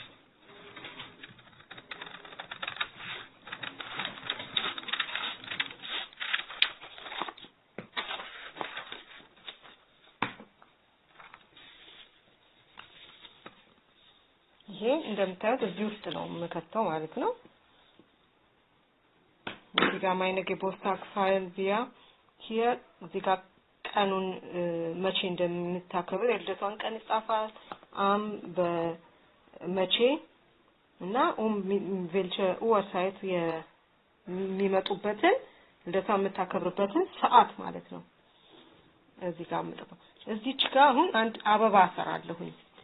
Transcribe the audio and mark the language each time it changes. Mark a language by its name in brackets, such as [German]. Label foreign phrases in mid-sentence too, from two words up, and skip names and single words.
[Amharic] ይሄ እንደምታዩት እዚህ ውስጥ ነው የምከተው ማለት ነው። እዚህ ጋር [German] meine Geburtstagsfeier wir hier [Amharic] እዚህ ጋር ቀኑን መቼ እንደምታከብር የልደቷን ቀን ይጻፋል። በመቼ እና [German] welche Uhrzeit [Amharic] የሚመጡበትን ልደቷን የምታከብርበትን ሰዓት ማለት ነው። እዚህ ጋር መጥተው እዚች ጋር አሁን አንድ አበባ አሰራለሁኝ።